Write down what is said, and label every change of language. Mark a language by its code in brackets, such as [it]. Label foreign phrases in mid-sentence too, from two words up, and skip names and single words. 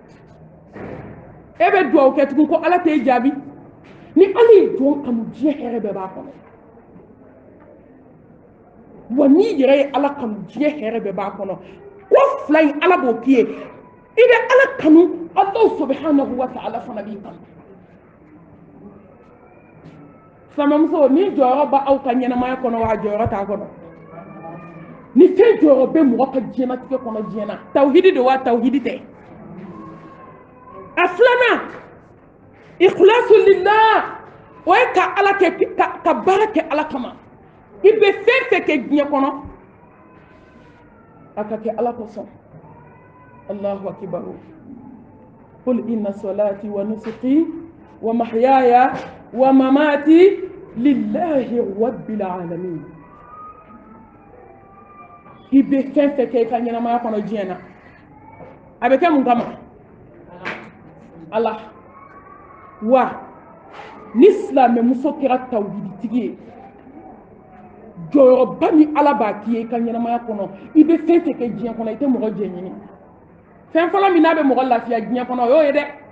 [bm] e bɛ dugawu kɛ tugun ko ala t'e jaabi ni ala ye jɔn kanu diɲɛ hɛrɛ bɛɛ b'a kɔnɔ wa n'i yɛrɛ ye ala kanu diɲɛ hɛrɛ bɛɛ b'a kɔnɔ ko fila in ala b'o k'i ye i bɛ ala kanu [ar] الله سبحانه وتعالى [bm] fana b'i kanu silamɛmuso ni jɔyɔrɔ b'aw ka ɲɛnamaya kɔnɔ wa jɔyɔrɔ t'a kɔnɔ ni fɛn jɔyɔrɔ bɛ mɔgɔ ka diɲɛnatigɛ kɔnɔ diɲɛ na tawhidi don wa tawhidi tɛ a filanan [ar] إخلاص لله [bm] o ye ka ala kɛ ka baara kɛ ala kama i bɛ fɛn fɛn kɛ diɲɛ kɔnɔ a ka kɛ ala kosɔn [ar] الله أكبر قل إن صلاتي ونسكي ومحياي ومماتي لله رب العالمين [bm] i bɛ fɛn fɛn kɛ i ka ɲɛnamaya kɔnɔ diɲɛ na a bɛ kɛ mun kama ala wa ni silamɛmuso kɛra tawhiditigi ye jɔyɔrɔba min ala b'a k'i ye i ka ɲɛnamaya kɔnɔ i bɛ fɛn fɛn kɛ diɲɛ kɔnɔ i tɛ mɔgɔ jɛ ɲini fɛn fɔlɔ min n'a bɛ mɔgɔ lafiya diɲɛ kɔnɔ o y'o ye dɛ